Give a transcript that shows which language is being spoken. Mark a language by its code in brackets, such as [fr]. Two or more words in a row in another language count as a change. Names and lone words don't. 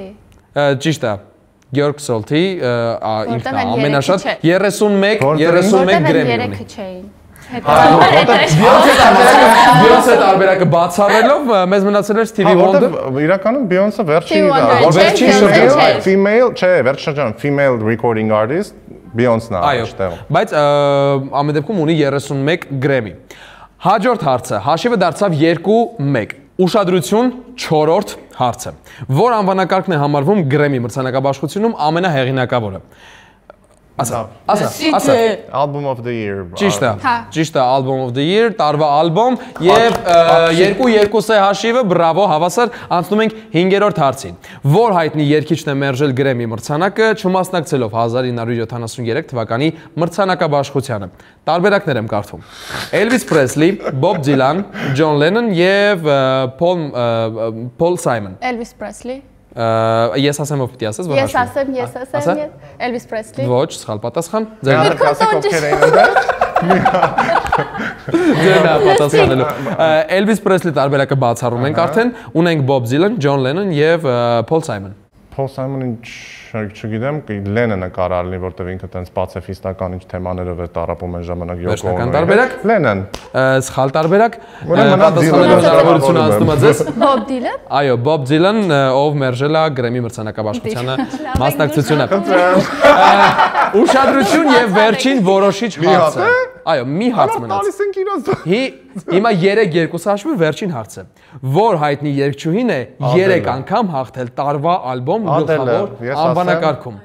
[hy] Ճիշտ է։ Գյորգ Սոլտի ինքն է Որտեղ ամենաշատ երեքը 31 գրեմի ունի։ Երեքը չէին։ Beyoncé տարբերակը բացառելով մեզ մնացել էր Stevie Wonder։ Իրականում Beyoncé վերջին female, չէ, վերջ շրջան [en] female recording artist [hy] Beyoncé-ն է այստեղ։ Բայց ամեն դեպքում ունի 31 գրեմի։ Հաջորդ հարցը հաշիվը դարձավ 2-1։ Ուշադրություն 4-րդ հարցը։ Որ անվանակարգն է համարվում Grammy մրցանակաբաշխությունում ամենահեղինակավորը։ Ասա։ [en] Album of the year։ [hy] Ճիշտ է, [en] Album of the year, [hy] տարվա ալբոմ եւ 2-2 հաշիվը, բրավո, հավասար, անցնում ենք 5-րդ հարցին։ Որ հայտնի երգիչն է մերժել Grammy մրցանակը, չմասնակցելով 1973 թվականի մրցանակաբաշխությանը։ Տարբերակներ եմ կարդում։ Elvis Presley, Bob Dylan, John Lennon եւ Paul Simon։ Elvis Presley։ Ես ասեմ ով պիտի ասես, որ հաշվի։ Ես ասեմ, Elvis Presley։ Ոչ, սխալ պատասխան։ Ձերն պատասխանելու։ Elvis Presley տարբերակը բացառում ենք արդեն, ունենք Bob Dylan, John Lennon եւ Paul Simon։ Paul Simon-ին չգիտեմ, Lennon-ը կարող լինի, որտեղ ինքը տենց պացիֆիստական ինչ թեմաներով է տարապում այն ժամանակ Yoko Ono։ Վերջնական տարբերակ։ Lennon։ Սխալ տարբերակ։ Պատասխանելու հնարավորությունը անցնում է ձեզ։ Bob Dylan։ Այո, Bob Dylan, ով մերժել է Grammy մրցանակաբաշխությանը մասնակցությունը։ Ուշադրություն եւ վերջին որոշիչ հարցը։ Այո, մի հարց մնաց։ Հիմա 3-2 հաշվի վերջին հարցը։ Որ հայտնի երգչուհին է 3 անգամ հաղթել տարվա ալբոմ գլխավոր անվանակարգում։